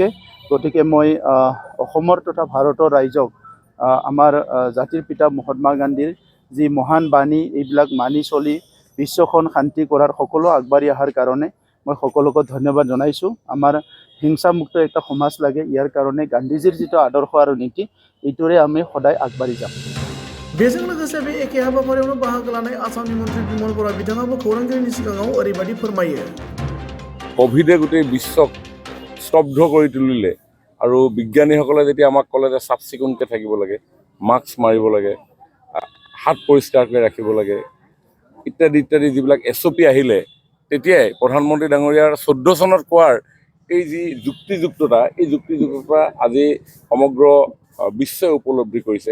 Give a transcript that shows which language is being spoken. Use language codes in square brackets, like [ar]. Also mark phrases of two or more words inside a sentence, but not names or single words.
[as] গতিকে মই অসমৰ তথা ভাৰতৰ ৰাইজক আমাৰ জাতিৰ পিতা মহাত্মা গান্ধীৰ যি মহান বাণী এইবিলাক মানি চলি বিশ্বখন শান্তি কৰাৰ সকলো আগবাঢ়ি অহাৰ কাৰণে মই সকলোকে ধন্যবাদ জনাইছোঁ। আমাৰ হিংসামুক্ত এটা সমাজ লাগে, ইয়াৰ কাৰণে গান্ধীজীৰ যিটো আদৰ্শ আৰু নীতি এইটোৰে আমি সদায় আগবাঢ়ি যাম। [brx] बेजों लोगोसे बे एखे हाबाफारियावनो बाहागो लानाय आसामनि मन्त्रि बिमल बरा बिथाङाबो खौरांगिरिनि सिगाङाव ओरैबायदि फोरमायो। [as] কোভিডে গোটেই বিশ্বক স্তব্ধ কৰি তুলিলে আৰু বিজ্ঞানীসকলে যেতিয়া আমাক ক'লে যে চাফ চিকুণকৈ থাকিব লাগে, মাস্ক মাৰিব লাগে, হাত পৰিষ্কাৰকৈ ৰাখিব লাগে ইত্যাদি ইত্যাদি যিবিলাক SOP আহিলে, তেতিয়াই প্ৰধানমন্ত্ৰী ডাঙৰীয়াৰ 14 চনত কোৱাৰ এই যি যুক্তিযুক্ততা, এই যুক্তিযুক্ততা আজি সমগ্ৰ বিশ্বই উপলব্ধি কৰিছে।